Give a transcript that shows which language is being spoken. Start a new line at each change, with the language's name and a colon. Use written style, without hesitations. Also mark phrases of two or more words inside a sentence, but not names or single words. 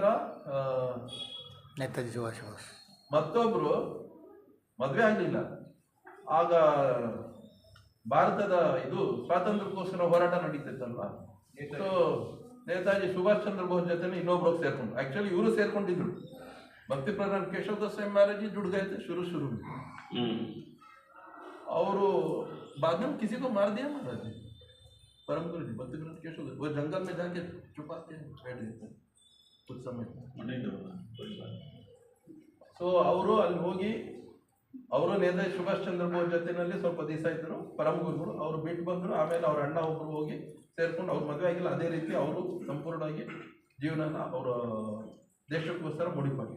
Kannada: ನೇತಾಜಿ ಸುಭಾಷ್ ಬೋಸ್ ಮತ್ತೊಬ್ರು ಮದುವೆ ಆಗಲಿಲ್ಲ. ಆಗ ಭಾರತದ ಇದು ಸ್ವಾತಂತ್ರ್ಯಕ್ಕೋಸ್ಕರ ಹೋರಾಟ ನಡೀತಿತ್ತಲ್ವ. ಸೊ ನೇತಾಜಿ ಸುಭಾಷ್ ಚಂದ್ರ ಬೋಸ್ ಜೊತೆ ಇನ್ನೊಬ್ರು ಸೇರ್ಕೊಂಡು, ಆಕ್ಚುಲಿ ಇವರು ಸೇರ್ಕೊಂಡಿದ್ರು.
Hindi: ಭಕ್ತಿ ಪ್ರಧಾನ केशव गोस्वामी महाराज जी जुड़ गए थे शुरू में। और बाद में किसी को मार दिया महाराज जी, परम गुरु जी भक्ति प्रधान केशव वो जंगल में जाके छुपा के बैठ गए थे कुछ समय।
Kannada: ಸೊ ಅವರು ಅಲ್ಲಿ ಹೋಗಿ ಅವರು ನೇತಾಜಿ ಸುಭಾಷ್ ಚಂದ್ರ ಬೋಸ್ ಜೊತೆನಲ್ಲಿ ಸ್ವಲ್ಪ ದಿವಸ ಇದ್ದರು, ಪರಮ ಗುರುಗಳು. ಅವರು ಬಿಟ್ಟು ಬಂದರು. ಆಮೇಲೆ ಅವ್ರ ಅಣ್ಣ ಒಬ್ಬರು ಹೋಗಿ ಸೇರ್ಕೊಂಡು, ಅವ್ರ ಮದುವೆ ಆಗಿಲ್ಲ. ಅದೇ ರೀತಿ ಅವರು ಸಂಪೂರ್ಣವಾಗಿ ಜೀವನನ ಅವರ ದೇಶಕ್ಕೋಸ್ಕರ ಮುಡಿಪಾಗಿ.